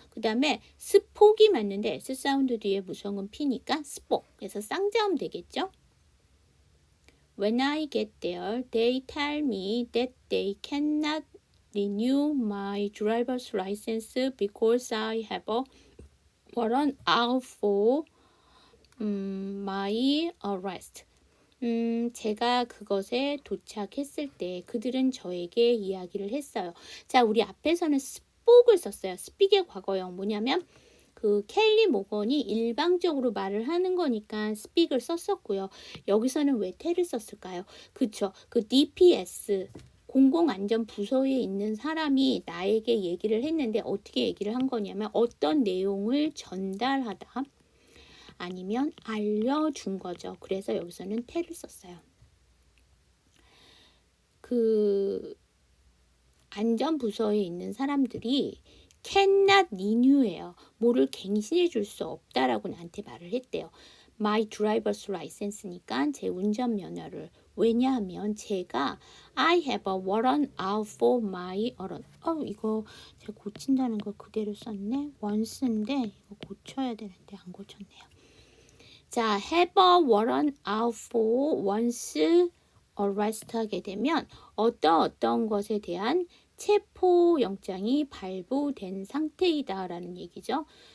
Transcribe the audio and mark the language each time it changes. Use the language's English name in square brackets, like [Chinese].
[Korean] 그 다음에 스폭이 맞는데 s 사운드 뒤에 무성은 p니까 스폭. 그래서 쌍자음 되겠죠. [English] When I get there, they tell me that they cannot renew my driver's license because I have a warrant out for my arrest. [Korean] 제가 그것에 도착했을 때 그들은 저에게 이야기를 했어요. 자, 우리 앞에서는 spoke을 썼어요. speak의 과거형 뭐냐면 그 켈리 모건이 일방적으로 말을 하는 거니까 speak을 썼었고요. 여기서는 왜 tell을 썼을까요? 그쵸. 그 DPS 공공안전부서에 있는 사람이 나에게 얘기를 했는데 어떻게 얘기를 한 거냐면 어떤 내용을 전달하다 아니면 알려준 거죠. 그래서 여기서는 tell을 썼어요. 그 안전부서에 있는 사람들이 [English] cannot renew [Korean] 예요. 뭐를 갱신해 줄 수 없다라고 나한테 말을 했대요. [English] My driver's license니까 [Korean] 제 운전면허를 왜냐하면 제가 [English] I have a warrant out for my warrant. [Korean] 이거 제가 고친다는 걸 그대로 썼네. once인데 이거 고쳐야 되는데 안 고쳤네요. 자, [English] have a warrant out for once arrest [Korean] 하게 되면 어떤 것에 대한 체포 영장이 발부된 상태이다 라는 얘기죠.